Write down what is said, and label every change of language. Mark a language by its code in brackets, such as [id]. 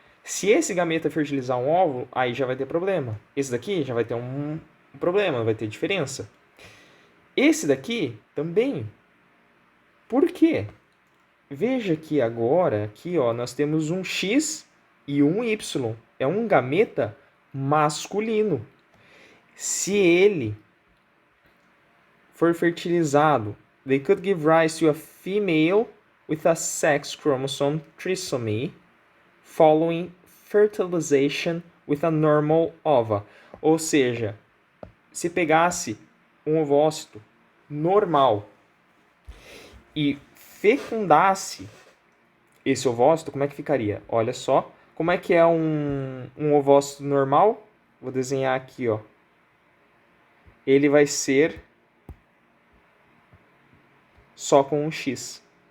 [pt] Se esse gameta fertilizar um óvulo, aí já vai ter problema. Esse daqui já vai ter um problema, vai ter diferença. Esse daqui também. Por quê? Veja que agora, aqui, ó, nós temos um X e um Y. É um gameta masculino. Se ele for fertilizado, [en] they could give rise to a female with a sex chromosome trisomy following fertilization with a normal ova. [pt] Ou seja, se pegasse um ovócito normal e fecundasse esse ovócito, como é que ficaria? Olha só, como é que é um ovócito normal? Vou desenhar aqui, ó. Ele vai ser só com um X.